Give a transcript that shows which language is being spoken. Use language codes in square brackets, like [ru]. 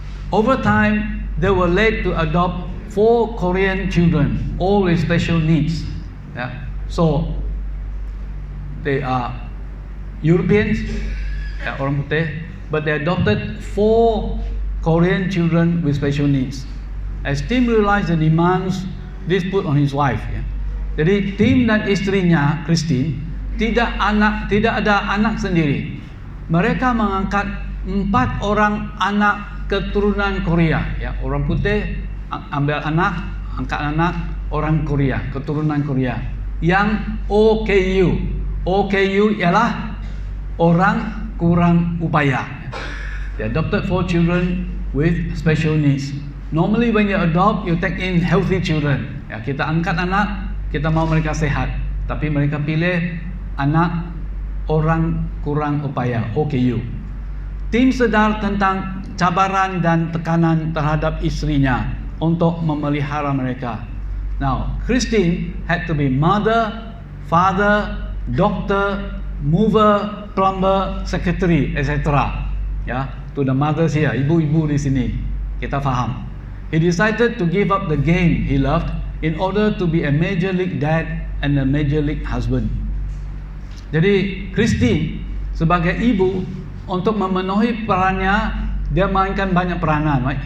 [en] Over time, they were led to adopt 4 Korean children, all with special needs. Yeah. So, they are Europeans, [ms] orang putih, [en] but they adopted 4 Korean children with special needs. As Tim realized the demands this put on his wife, ya. [ms] Jadi Tim dan istrinya Christine tidak ada anak sendiri. Mereka mengangkat 4 orang anak keturunan Korea, ya, orang putih ambil anak, angkat anak orang Korea, keturunan Korea, yang OKU. OKU ialah orang kurang upaya. [en] They adopted 4 children with special needs. Normally when you adopt, you take in healthy children. [ms] Ya, kita angkat anak, kita mau mereka sehat. Tapi mereka pilih anak orang kurang upaya, OKU. Tim sadar tentang cabaran dan tekanan terhadap istrinya untuk memelihara mereka. [en] Now, Christine had to be mother, father, doctor, mover, plumber, secretary, etc. [ms] Ya, [en] to the mothers here, [ms] ibu-ibu di sini, kita faham. [en] He decided to give up the game he loved in order to be a major league dad and a major league husband. [ms] Jadi Christine sebagai ibu, untuk memenuhi perannya, dia mainkan banyak peranan, right?